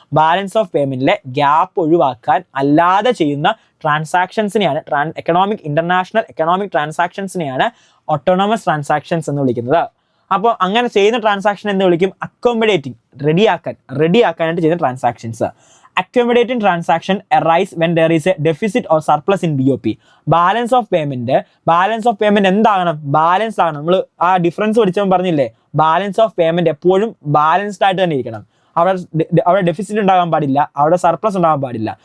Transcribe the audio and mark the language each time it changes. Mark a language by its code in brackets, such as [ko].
[ml] Balance of പേയ്മെന്റിലെ gap ഒഴിവാക്കാൻ അല്ലാതെ ചെയ്യുന്ന ട്രാൻസാക്ഷൻസിനെയാണ് ഇന്റർനാഷണൽ എക്കണോമിക് ട്രാൻസാക്ഷൻസിനെയാണ് ഓട്ടോണമസ് ട്രാൻസാക്ഷൻസ് എന്ന് വിളിക്കുന്നത്. അപ്പോൾ അങ്ങനെ ചെയ്യുന്ന ട്രാൻസാക്ഷൻ എന്ന് വിളിക്കും അക്കോമഡേറ്റിംഗ്, റെഡിയാക്കാനായിട്ട് ചെയ്യുന്ന transactions. [en] Accommodating transaction arise when there is a deficit or surplus in BOP. [ml] Balance of payment എന്താകണം? Balance ആകണം. നമ്മൾ ആ ഡിഫറൻസ് പഠിച്ചപ്പോൾ പറഞ്ഞില്ലേ, ബാലൻസ് ഓഫ് പേയ്മെന്റ് എപ്പോഴും ബാലൻസ്ഡ് ആയിട്ട് തന്നെ ഇരിക്കണം. അവിടെ ഡെഫിസിറ്റ് ഉണ്ടാകാൻ പാടില്ല, അവിടെ സർപ്ലസ് ഉണ്ടാകാൻ പാടില്ല.